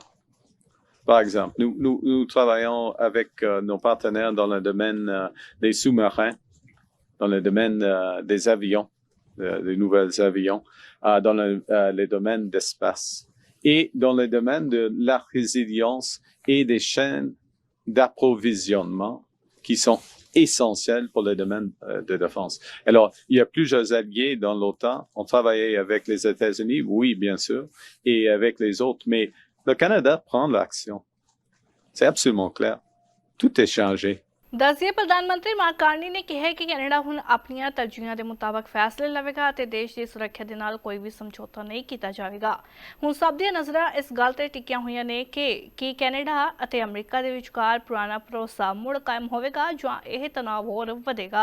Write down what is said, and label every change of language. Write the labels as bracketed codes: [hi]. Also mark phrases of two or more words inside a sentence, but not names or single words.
[fr] Par exemple, nous travaillons avec nos partenaires dans le domaine des sous-marins, dans le domaine des avions, des nouveaux avions, dans les domaines d'espace et dans le domaine de la résilience et des chaînes d'approvisionnement qui sont essentielles pour le domaine de défense. Alors, il y a plusieurs alliés dans l'OTAN. On travaillait avec les États-Unis, oui, bien sûr, et avec les autres, mais le Canada prend l'action. C'est absolument clair. Tout est changé. [pa] ਦੱਸੀਏ ਪ੍ਰਧਾਨ ਮੰਤਰੀ ਮਾਰਕ ਕਾਰਨੀ ਨੇ ਕਿਹਾ ਕਿ ਕੈਨੇਡਾ ਹੁਣ ਆਪਣੀਆਂ ਤਰਜੀਹਾਂ ਦੇ ਮੁਤਾਬਕ ਫ਼ੈਸਲੇ ਲਵੇਗਾ ਤੇ ਦੇਸ਼ ਕੀ ਸੁਰੱਖਿਆ ਦੇ ਨਾਲ ਕੋਈ ਭੀ ਸਮਝੌਤਾ ਨਹੀਂ ਕੀਆ ਜਾਏਗਾ। ਹੁਣ ਸਭ ਦੀ ਨਜ਼ਰਾਂ ਇਸ ਗੱਲ ਤੇ ਟਿਕੀਆਂ ਹੋਈਆਂ ਨੇ ਕਿ ਕੈਨੇਡਾ ਅਤੇ ਅਮਰੀਕਾ ਦੇ ਵਿਚਕਾਰ ਪੁਰਾਣਾ ਭਰੋਸਾ ਮੁੜ ਕਾਇਮ ਹੋਵੇਗਾ ਜਾਂ ਇਹ ਤਣਾਅ ਹੋਰ ਵਧੇਗਾ।